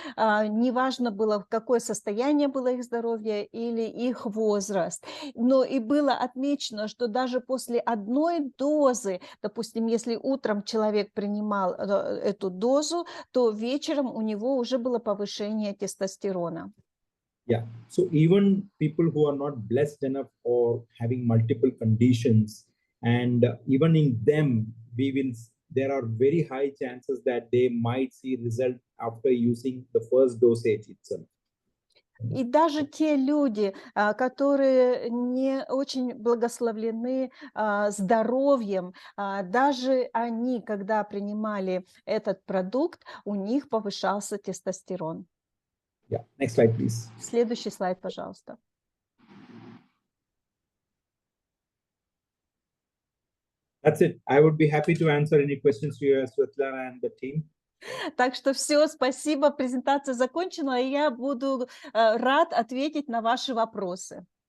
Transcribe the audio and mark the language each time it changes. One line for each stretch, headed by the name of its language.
Russian: Неважно было, какое состояние было их здоровья или их возраст. Но и было отмечено, что даже после одной дозы, допустим, если утром человек принимал эту дозу, то вечером у него уже было повышение тестостерона.
English: Yeah, so even people who are not blessed enough or having multiple conditions, and even in them, there are very high chances that they might see result after using the first dosage itself.
Russian: И даже те люди, которые не очень благословлены здоровьем, даже они, когда принимали этот продукт, у них повышался тестостерон.
English: Yeah. Next slide, please.
Russian: Следующий слайд, пожалуйста.
English: That's it. I would be happy to answer any questions to you, Svetlana and the team.
Russian: Так что все, спасибо, презентация закончена, и я буду рад ответить на ваши вопросы.